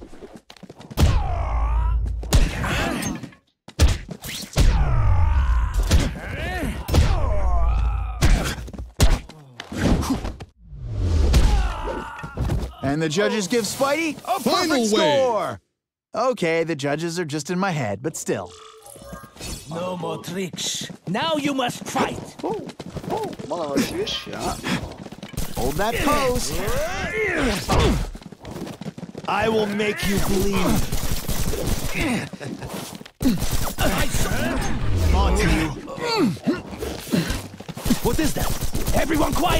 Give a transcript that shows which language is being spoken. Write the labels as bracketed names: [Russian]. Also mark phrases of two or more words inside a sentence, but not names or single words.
[English] And the judges give Spidey a Final perfect score! Okay, the judges are just in my head, but still. No more tricks. Now you must fight. [Croatian] Malo vas više, a? [English] Hold that pose. I will make you bleed. On to you. What is that? Everyone quiet!